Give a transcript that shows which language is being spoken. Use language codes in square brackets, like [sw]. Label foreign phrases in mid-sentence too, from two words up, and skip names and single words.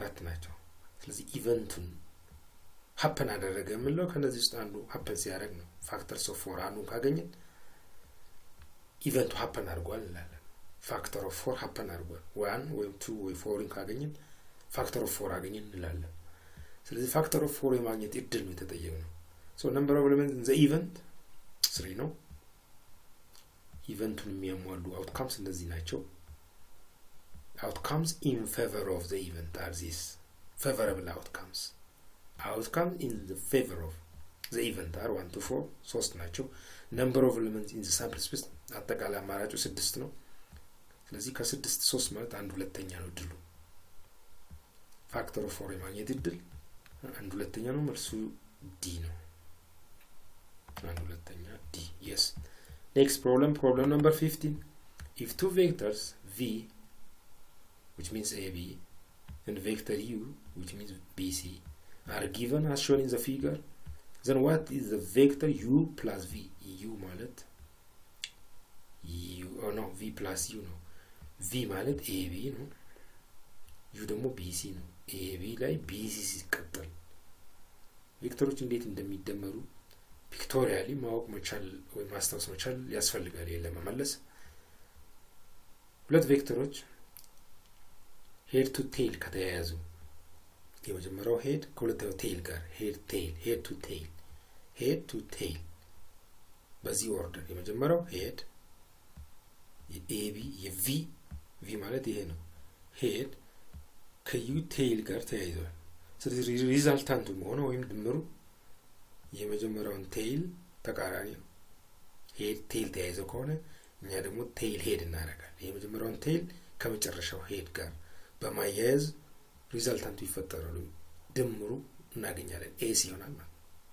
[am] 4 ናቸው ስለዚህ ኢቨንቱን happen አደረገ ምንለው ከነዚህ ውስጥ አንዱ happen ሲያደርግ ነው [en] factors of 4 [am] አንዱ ካገኘን ኢቨንቱ happen አድርጓል እንላለን [en] factor of 4 [am] happen አድርጓል 1 ወይ 2 ወይ 4 ካገኘን [en] factor of 4 [am] አገኘን እንላለን ስለዚህ [en] factor of 4 [am] የማግኘት እድል ነው የተጠየቀው [en] so number of elements in the event [am] 3 ነው ኢቨንቱን የሚያሟሉ outcomes እነዚህ ናቸው [en] outcomes in favor of the event are these favorable outcomes in the favor of the event are 1 to 4 [am] 3 ናቸው [en] number of elements in the sample space [am] አጠቃላይ አማራጩ 6 ነው ስለዚህ ከ6 3 ማለት አንድ ሁለተኛ ነው ድሉ factor [en] of 4 [am] የማግኘት ድል አንድ ሁለተኛ ነው መልሱ ዲ ነው አንድ ሁለተኛ ዲ [en] yes next problem number 15 if two vectors v which means AB and vector U which means BC are given as shown in the figure then what is the vector U plus V U ማለት [am] U or no [en] V plus U [am] ነው V ማለት AB ነው U ደግሞ BC ነው AB ላይ BC ሲቀጠል ቬክተሮች እንዴት እንደሚደመሩ ፒክቶሪያሊ ማወቅ መቻል ወይ ማስተዋወስ መቻል ያስፈልጋል ለመመለስ ሁለት ቬክተሮች [en] head to tail [am] ከተያያዙ የመጀመሪያው head ከሁለተኛው tail ጋር [en] head to tail [am] በዚህ ኦርደር የመጀመሪያው head የAB የV ማለት ይሄ ነው head ከU tail ጋር ተያይዟል ስለዚህ ሪዛልታንቱ ሆኖ ወይም ድምሩ የመጀመሪያውን tail ተቃራኒ ነው head tail ተያይዞ ከሆነ እኛ ደግሞ [en] tail head [am] እናደርጋለን። የመጀመሪያውን ቴይል ከመጨረሻው ሄድ ጋር በማያያዝ ሪዛልታንቱ ይፈጠራሉ። ድምሩ እናገኛለን ኤሲ ይሆናል ማለት ነው።